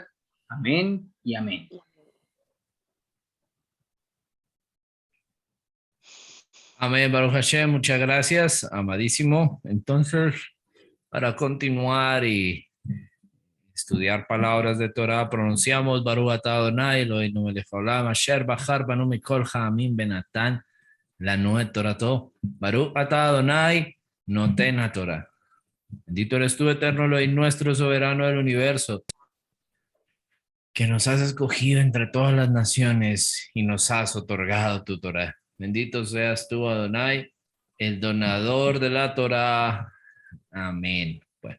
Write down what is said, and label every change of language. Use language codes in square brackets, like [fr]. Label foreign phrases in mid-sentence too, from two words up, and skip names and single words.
[es] Amén y amén. Amén, [he] ברוך השם, [es] muchas gracias, amadísimo. Entonces, para continuar y estudiar palabras de Torah, pronunciamos [he] ברוך אתה אדוני אלוהינו מלך העולם אשר בחר בנו מכל העמים ונתן לנו את תורתו. ברוך אתה אדוני נותן התורה. [es] Bendito eres tú, eterno Elohim, nuestro soberano del universo, que nos has escogido entre todas las naciones y nos has otorgado tu Torah. Bendito seas tú, Adonai, el donador de la Torah. Amén. Bueno,